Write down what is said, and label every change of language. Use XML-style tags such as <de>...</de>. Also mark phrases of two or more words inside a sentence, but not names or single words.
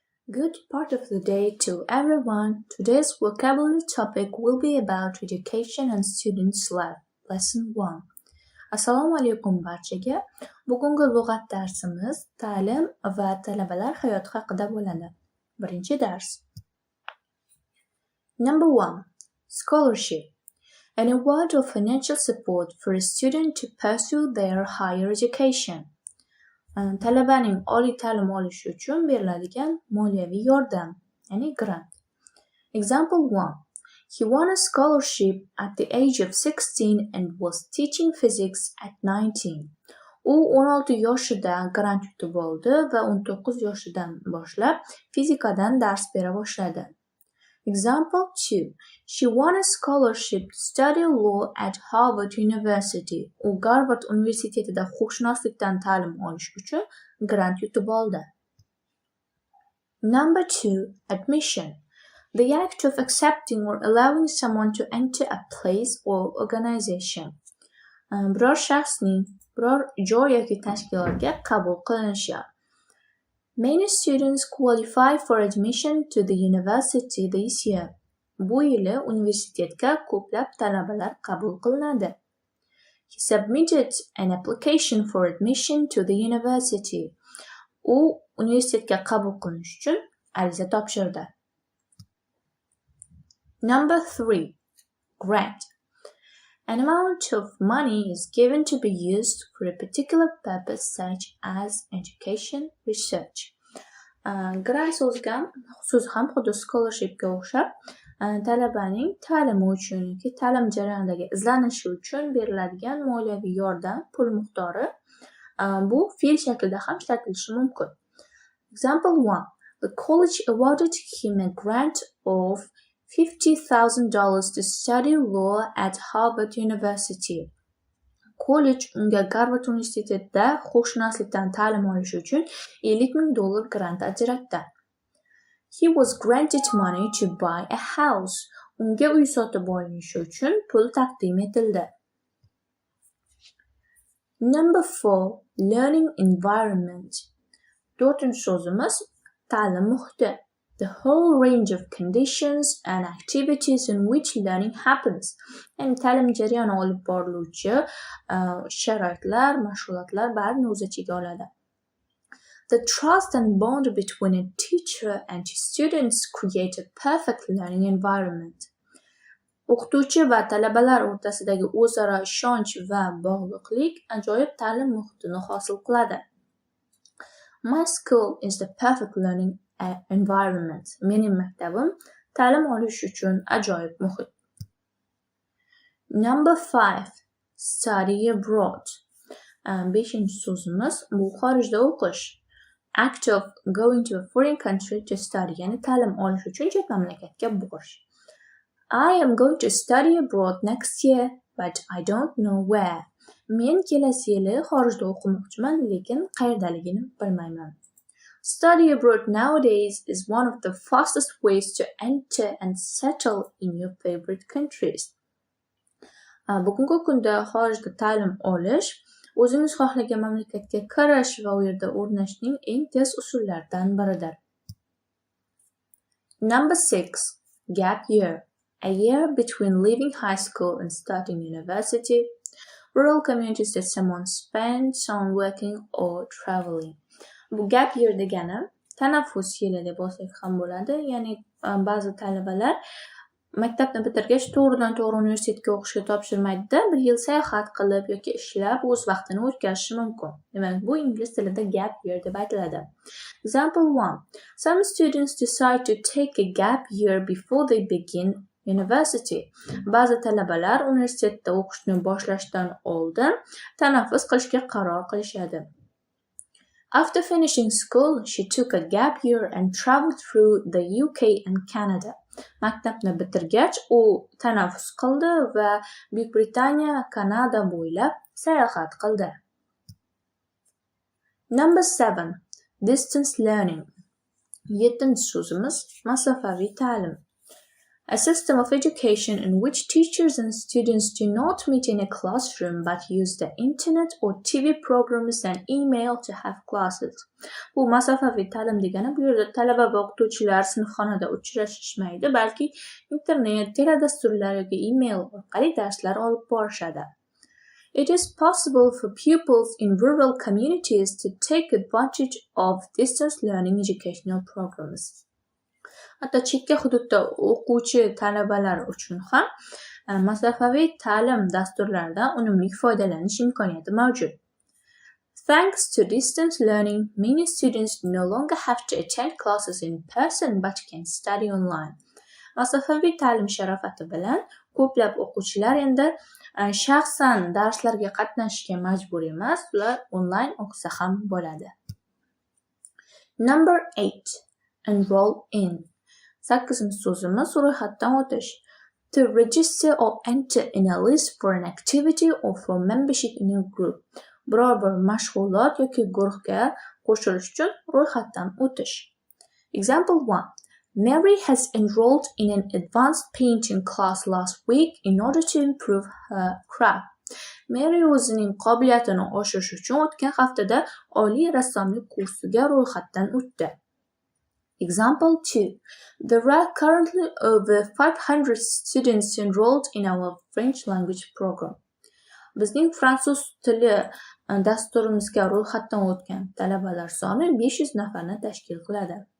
<en>Good part of the day to everyone. Today's vocabulary topic will be about education and students' life. Lesson 1.</en> <uz>Assalomu alaykum barchaga. Bugungi lug'at darsimiz ta'lim va talabalar hayoti haqida bo'ladi. Birinchi dars.</uz> <en>Number 1. Scholarship. An award of financial support for a student to pursue their higher education.</en> <uz>Talabaning oliy ta'lim olishi uchun beriladigan moliyaviy yordam, ya'ni grant.</uz> <en>Example 1. He won a scholarship at the age of 16 and was teaching physics at 19.</en> <uz>U 16 yoshida grant yutib oldi va 19 yoshidan boshlab fizikadan dars bera boshladi.</uz> <en>Example 2. She won a scholarship to study law at Harvard University.</en> <uz>U Harvard universitetida huquqshunoslikdan ta'lim olish uchun grant yutib oldi.</uz> <en>Number 2. Admission. The act of accepting or allowing someone to enter a place or organization.</en> <uz>Biror shaxsning biror joy yoki tashkilotga qabul qilinishi.</uz> <en>Many students qualify for admission to the university this year.</en> <uz>Bu yili universitetga ko'plab talabalar qabul qilinadi.</uz> <en>He submitted an application for admission to the university.</en> <uz>U universitetga qabul qilinish uchun ariza topshirdi.</uz> <en>Number 3. Grant. An amount of money is given to be used for a particular purpose such as education, research.</en> <uz>Grant so'zi ham xuddi scholarshipga o'xshab, talabaning ta'limi uchun yoki ta'lim jarayonidagi izlanishi uchun beriladigan moliyaviy yordam pul miqdori bu fe'l shaklida ham ishlatilishi mumkin.</uz> <en>Example 1. The college awarded him a grant of $50,000 to study law at Harvard University.</en> <uz>Kollej unga Harvard universitetida huquqshunoslikdan ta'lim olish uchun $50,000 grant ajratdi.</uz> <en>He was granted money to buy a house.</en> <uz>Unga uy sotib olinishi uchun pul taqdim etildi.</uz> <en>Number 4. Learning environment.</en> <uz>4-chi so'zimiz ta'lim muhiti.</uz> <en>The whole range of conditions and activities in which learning happens.</en> <uz>Yani ta'lim jarayoni olib boriluvchi sharoitlar, mashg'ulotlar barini o'z ichiga oladi.</uz> <en>The trust and bond between a teacher and students create a perfect learning environment.</en> <uz>O'qituvchi va talabalar o'rtasidagi o'zaro ishonch va bog'liqlik ajoyib ta'lim muhitini hosil qiladi.</uz> <en>My school is the perfect learning environment.</en> <uz>Mening maktabim ta'lim olish uchun ajoyib muhit.</uz> <en>Number 5. Study abroad.</en> <uz>5-chi so'zimiz bu xorijda o'qish.</uz> <en>Act of going to a foreign country to study,</en> <uz>ya'ni ta'lim olish uchun chet mamlakatga borish.</uz> <en>I am going to study abroad next year, but I don't know where.</en> <uz>Men kelasi yili xorijda o'qimoqchiman, lekin qayerdaligini bilmayman.</uz> <en>Study abroad nowadays is one of the fastest ways to enter and settle in your favorite countries.</en> <uz>Bugungi kunda xorijda ta'lim olish o'zingiz xohlagan mamlakatga kirish va u yerda o'rnashning eng tez usullaridan biridir.</uz> <en>Number 6. Gap year. A year between leaving high school and starting university. Rural communities that someone spends on working or traveling.</en> <uz>Bu</uz> <en>gap year</en> <uz>degani tanaffus yili deb olsak ham bo'ladi. Ya'ni ba'zi talabalar maktabni bitirgach to'g'ridan to'g'ri universitetga o'qishga topshirmaydi-da, bir yil sayohat qilib yoki ishlab o'z vaqtini o'tkazishi mumkin. Demak, bu ingliz tilida</uz> <en>gap year</en> <uz>deb aytiladi.</uz> <en>Example 1. Some students decide to take a gap year before they begin university.</en> <uz>Ba'zi talabalar universitetda o'qishni boshlashdan oldin tanaffus qilishga qaror qilishadi.</uz> <en>After finishing school, she took a gap year and traveled through the UK and Canada.</en> <uz>Maktabni bitirgach, u tanaffus qildi va Buyuk Britaniya, Kanada bo'ylab sayohat qildi.</uz> <en>Number 7. Distance learning.</en> <uz>7-chi so'zimiz masofaviy ta'lim.</uz> <en>A system of education in which teachers and students do not meet in a classroom but use the internet or TV programs and email to have classes.</en> <uz>Bu masofaviy ta'lim degani bu yerda talaba va o'qituvchilar sinfxonada uchrashishmaydi, balki internet, teledasturlar yoki email orqali darslar olib borishadi.</uz> <en>It is possible for pupils in rural communities to take advantage of distance learning educational programs.</en> <uz>Hatto chekka hududda o'quvchi talabalar uchun ham masofaviy ta'lim dasturlaridan unumli foydalanish imkoniyati mavjud.</uz> <en>Thanks to distance learning, many students no longer have to attend classes in person but can study online.</en> <uz>Masofaviy ta'lim sharofati bilan ko'plab o'quvchilar endi shaxsan darslarga qatnashishga majbur emas, ular onlayn o'qisa ham bo'ladi.</uz> <en>Number 8. Enroll in.</en> <uz>8-inchi so'zimiz ro'yxatdan o'tish.</uz> <en>To register or enter in a list for an activity or for membership in a group.</en> <uz>Biror bir mashg'ulot yoki guruhga qo'shilish uchun ro'yxatdan o'tish.</uz> <en>Example 1. Mary has enrolled in an advanced painting class last week in order to improve her craft.</en> <uz>Mary o'zining qobiliyatini oshirish uchun o'tgan haftada oliy rassomlik kursiga ro'yxatdan o'tdi.</uz> <en>Example 2. There are currently over 500 students enrolled in our French language program.</en> <uz>Bizning fransuz tili dasturimizga ro'yxatdan o'tgan talabalar soni 500 nafarni tashkil qiladi.</uz>